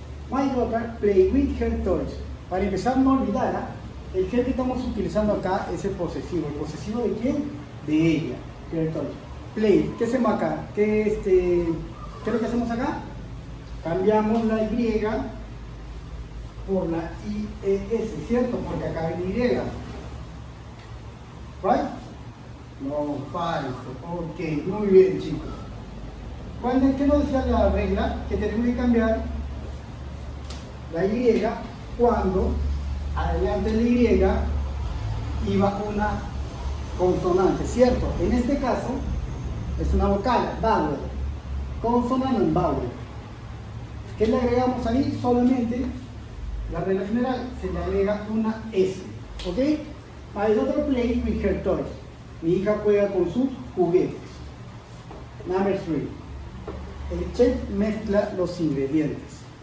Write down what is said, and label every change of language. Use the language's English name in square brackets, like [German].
[English] My daughter play with her toys. [Spanish] Para empezar, no olvidar, el her que estamos utilizando acá es el posesivo. ¿El posesivo de quién? De ella. [English] Her toys. [Spanish] Play. ¿Qué hacemos acá? ¿Qué es lo que hacemos acá? Cambiamos la Y por la IES, ¿cierto? Porque acá viene Y. [English] ¿Right? [Spanish] No, falso. Ok, muy bien, chicos. ¿Qué nos decía la regla? Que tenemos que cambiar la Y cuando adelante de la Y iba una consonante, ¿cierto? En este caso es una vocal, vowel. Consonante en vowel. ¿Qué le agregamos ahí? Solamente la regla general, se le agrega una S. ¿Ok? [English] My daughter plays with her toys. [Spanish] Mi hija juega con sus juguetes. [English] Number 3. [Spanish] El chef mezcla los ingredientes.